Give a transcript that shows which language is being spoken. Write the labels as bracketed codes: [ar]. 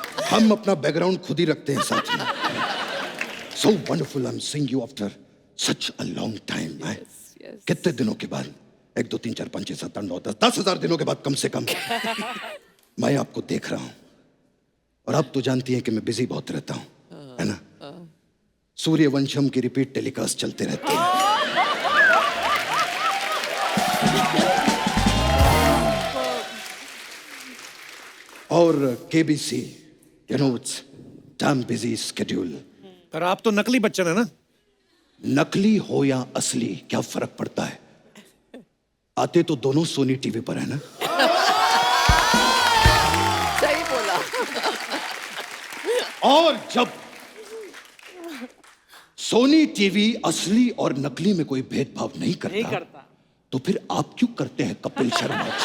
[hi] हम अपना बैकग्राउंड खुद ही रखते हैं साथ में। [en] So wonderful, I'm seeing you after such a long time. [hi] कितने दिनों के बाद? 1 2 3 4 5 6 7 8 9 10 10,000 दिनों के बाद कम से कम मैं आपको देख रहा हूं। और आप तो जानती हैं कि मैं बिजी बहुत रहता हूं, है ना? सूर्यवंशम की रिपीट टेलीकास्ट चलते रहते हैं। और KBC, [en] you know, it's damn busy schedule. [hi] पर आप तो नकली बच्चन है ना? नकली हो या असली क्या फर्क पड़ता है? आते तो दोनों सोनी टीवी पर है ना? सही बोला। और जब सोनी टीवी असली और नकली में कोई भेदभाव नहीं करता, तो फिर आप क्यों करते हैं कपिल शर्मा?